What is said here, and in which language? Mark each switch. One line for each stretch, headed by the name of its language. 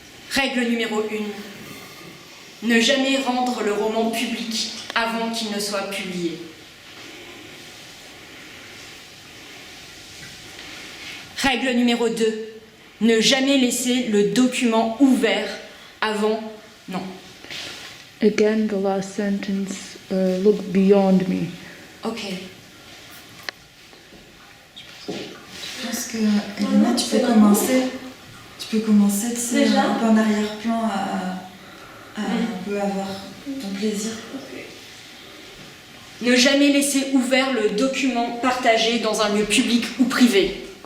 French: Règle numéro 1. Ne jamais rendre le roman public avant qu'il ne soit publié. Règle numéro 2. Ne jamais laisser le document ouvert avant... Non.
English: Again, the last sentence, look beyond me. Ok.
French: Je pense que, Elena, tu peux commencer, tu sais, un peu en arrière-plan à un peu avoir ton plaisir. Ne jamais laisser ouvert le document partagé dans un lieu public ou privé.